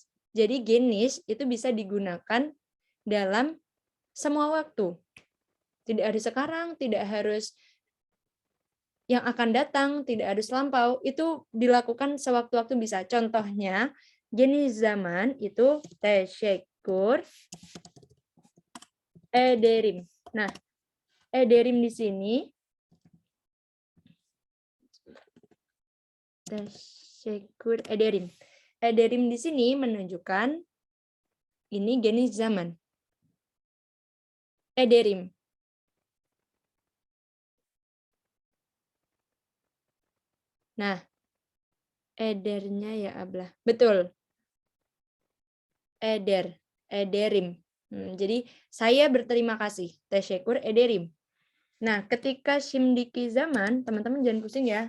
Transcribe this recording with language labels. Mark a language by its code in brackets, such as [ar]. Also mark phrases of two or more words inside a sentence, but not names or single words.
[id] Jadi genis itu bisa digunakan dalam semua waktu. Tidak harus sekarang, tidak harus yang akan datang, tidak harus lampau. Itu dilakukan sewaktu-waktu bisa. Contohnya, [tr] genis zaman [id] itu [tr] teşekkür ederim. [id] Nah, ederim di sini [tr] teşekkür ederim. [id] Ederim di sini menunjukkan ini [tr] genis zaman. [id] Ederim. Nah, edernya ya Ablah. Betul. Ederim. Jadi saya berterima kasih. [tr] Teşekkür ederim. [id] Nah, ketika [tr] Shimdiki zaman, [id] teman-teman jangan pusing ya.